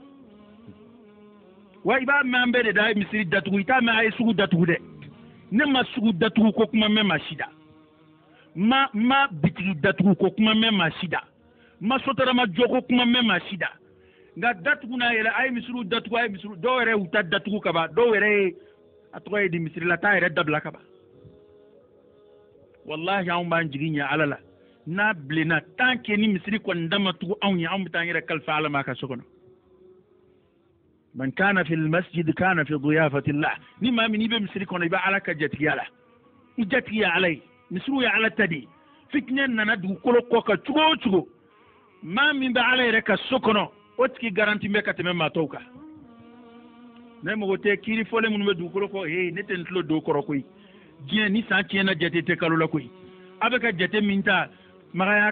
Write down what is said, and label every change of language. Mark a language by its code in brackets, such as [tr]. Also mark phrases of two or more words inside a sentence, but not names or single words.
[bm] wa i b'a mɛn an bɛɛ de da a ye misiri datugu i t'a mɛn a ye sugu datugu dɛ ne ma sugu datugu ko kuma mɛn maa si da ma bitigi datugu ko kuma mɛn maa si da ma sotarama jɔ ko kuma mɛn maa si da nka datugu n'a yɛrɛ a ye misiriw datugu a ye misiriw dɔw yɛrɛ y'u ta datugu ka ban dɔw yɛrɛ ye a tɔgɔ ye di misiri la taa yɛrɛ dabila ka ban wallahi anw b'an jigi ɲɛ ala la n'a bilenna [fr] tant que [bm] ni misiri kɔni da ma tugu anw ye anw bɛ taa an yɛrɛ kalifa ala ma ka so kɔnɔ [ar] من كان في المسجد كان في ضيافة الله [bm] ni maa min n'i bɛ misiri kɔnɔ i bɛ ala ka jatigiya la i jatigi ye ala ye misiriw ye ala ta de ye fitinɛ nana dugukolo kɔ kan cogo o cogo maa min bɛ ala yɛrɛ ka so kɔnɔ o tigi garanti bɛ ka tɛmɛ maa tɔw kan ne mago tɛ kiiri fɔlen minnu bɛ dugukolo kɔ ne tɛ n tulo don o kɔrɔ koyi diɲɛ ni san tiɲɛna jate tɛ kalo la koyi a bɛ ka jate min ta makan y'a